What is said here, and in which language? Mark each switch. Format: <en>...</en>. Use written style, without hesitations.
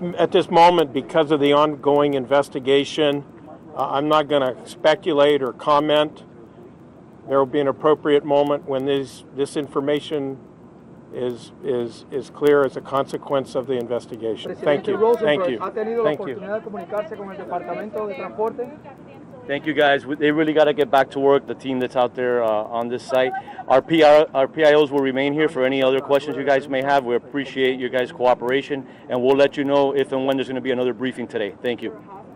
<en>Well, at this moment, because of the ongoing investigation, I'm not going to speculate or comment. There will be an appropriate moment when this information is clear as a consequence of the investigation. Thank you. Thank you.</en> <es>¿Ha tenido la oportunidad de comunicarse con el Departamento de Transporte?</es> <en>Thank you, guys. They really got to get back to work, the team that's out there on this site. Our PIOs will remain here for any other questions you guys may have. We appreciate your guys' cooperation, and we'll let you know if and when there's going to be another briefing today. Thank you.</en>